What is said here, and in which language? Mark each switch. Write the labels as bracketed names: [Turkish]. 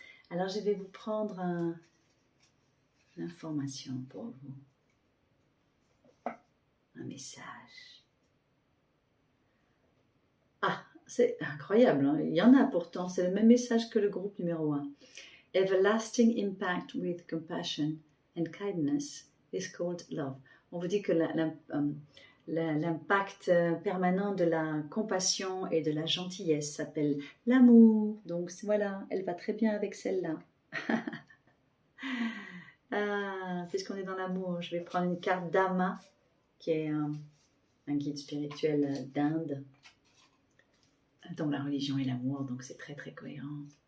[French] Alors je vais vous prendre une information pour vous. Un message. Ah, c'est incroyable, hein? Il y en a pourtant, c'est le même message que le groupe numéro 1. [English] Everlasting impact with compassion and kindness is called love. [French] On vous dit que l'impact permanent de la compassion et de la gentillesse s'appelle l'amour. Donc voilà, elle va très bien avec celle-là. Puisqu'on est dans l'amour, je vais prendre une carte d'Ama, qui est un guide spirituel d'Inde, dont la religion est l'amour, donc c'est très très cohérent.